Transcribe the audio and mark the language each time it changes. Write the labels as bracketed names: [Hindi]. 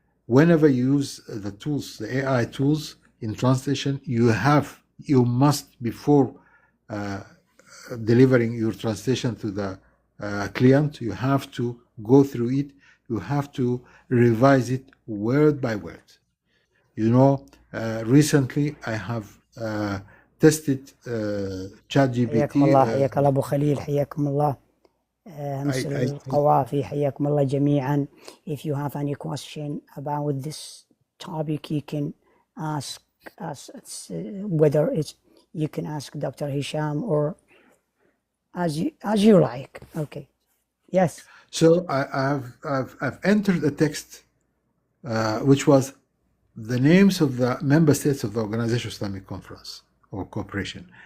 [English] Whenever you use the tools, the AI tools in translation, you must, before delivering your translation to the client, you have to go through it, you have to revise it word by word. You know, recently I have tested ChatGPT. [Arabic] حياكم الله حياك الله أبو خليل حياكم الله. أمس القوافي حياكم الله جميعا. [English] If you have any question about this topic, you can ask us whether it's you can ask Dr. Hisham or as you like. Okay. Yes. So I've entered a text which was the names of the member states of the Organization of Islamic Conference or Cooperation.